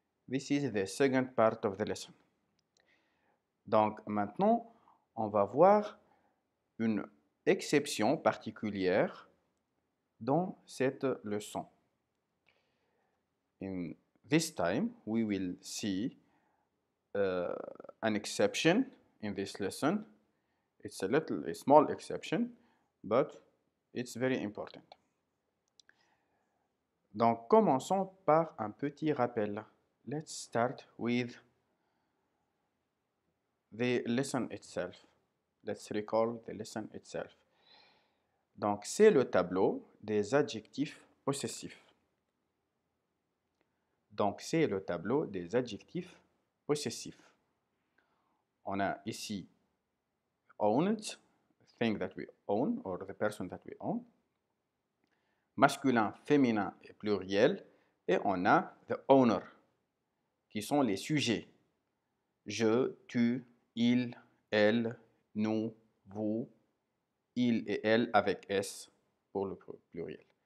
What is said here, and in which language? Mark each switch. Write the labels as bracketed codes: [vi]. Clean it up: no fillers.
[en] This is the second part of the lesson. [fr] Donc, maintenant, on va voir une exception particulière dans cette leçon. [en] In this time, we will see an exception in this lesson. It's a small exception, but it's very important. [fr] Donc, commençons par un petit rappel. [en] Let's start with the lesson itself. Let's recall the lesson itself. [fr] Donc, c'est le tableau des adjectifs possessifs. Donc, c'est le tableau des adjectifs possessifs. On a ici [en] owned, thing that we own, or the person that we own. [fr] Masculin, féminin et pluriel. Et on a [en] the owner, [fr] qui sont les sujets. Je, tu, il, elle, nous, vous, il et elle avec S pour le pluriel.